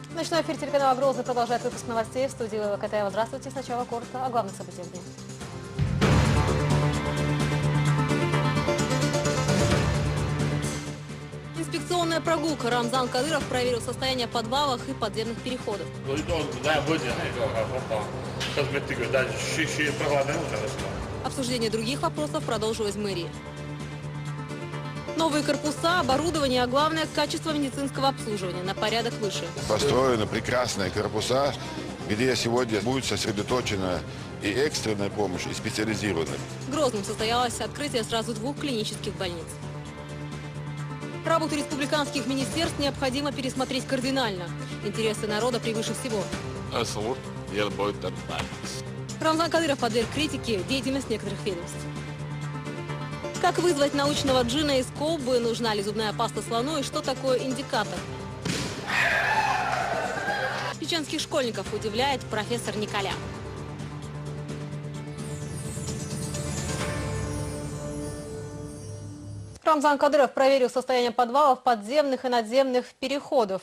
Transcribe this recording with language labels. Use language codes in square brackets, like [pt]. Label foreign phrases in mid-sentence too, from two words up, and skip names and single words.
[ru] Ночной эфир телеканала «Грозный» продолжает выпуск новостей. В студии Лила Катаева. Здравствуйте. Сначала коротко о главных событиях дня. Инспекционная прогулка. Рамзан Кадыров проверил состояние подвалов и подземных переходов. Обсуждение других вопросов продолжилось в мэрии. Новые корпуса, оборудование, а главное – качество медицинского обслуживания на порядок выше. Построены прекрасные корпуса, где сегодня будет сосредоточена и экстренная помощь, и специализированная. В Грозном состоялось открытие сразу 2 клинических больниц. Работу республиканских министерств необходимо пересмотреть кардинально. Интересы народа превыше всего. Рамзан Кадыров подверг критике деятельность некоторых ведомств. Как вызвать научного джина из колбы, нужна ли зубная паста слону и что такое индикатор? Чеченских школьников удивляет профессор Николя. Рамзан Кадыров проверил состояние подвалов, подземных и надземных переходов.